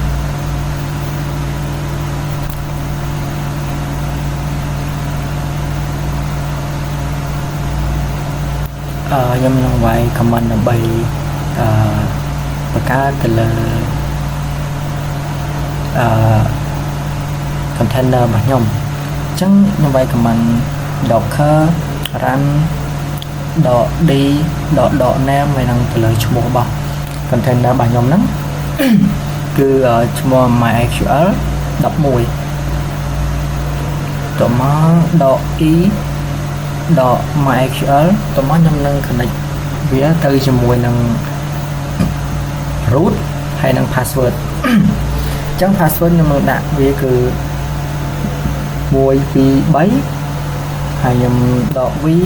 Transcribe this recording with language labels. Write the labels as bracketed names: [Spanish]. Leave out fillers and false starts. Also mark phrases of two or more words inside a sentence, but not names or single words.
[Khmer] ខ្ញុំនឹងវាយ command ដើម្បីបង្កើតទៅលើ container របស់ខ្ញុំអញ្ចឹងខ្ញុំវាយ command [English] docker run .d .name [Khmer] ហើយនឹងទៅលើឈ្មោះរបស់ container របស់ខ្ញុំហ្នឹងគឺឈ្មោះ mysql 11 តមក .e .mysql តមកខ្ញុំនឹង connect វាទៅជាមួយនឹង root ហើយនឹង password អញ្ចឹង password ខ្ញុំនឹងដាក់វាគឺ1 2 3ហើយខ្ញុំ .v